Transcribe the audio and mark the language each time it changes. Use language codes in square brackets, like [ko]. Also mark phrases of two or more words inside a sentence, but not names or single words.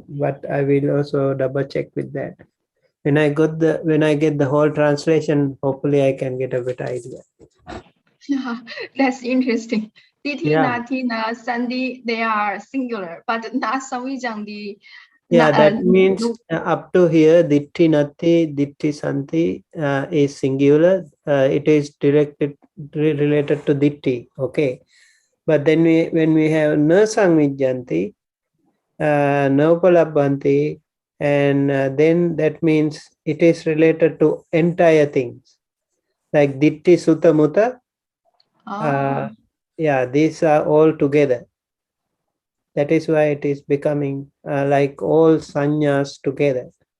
[en] But I will also double check with that. When I get the whole translation, hopefully I can get a better idea. Yeah, that's interesting. Dithi, Yeah. [pi] Nati, Na, Sandi, [en] they are singular, but [pi] Na Samvijandi. [en] Yeah, that means up to here, [pi] ditti, nati, ditti, [en] santi is singular. It is related to ditti. Okay, but then when we have [pi] na samvijjanti, na upalabbanti, [en] and then that means it is related to entire things like [pi] ditti, sutta, mutta. [en] Yeah, these are all together. That is why it is becoming like all sanyas together.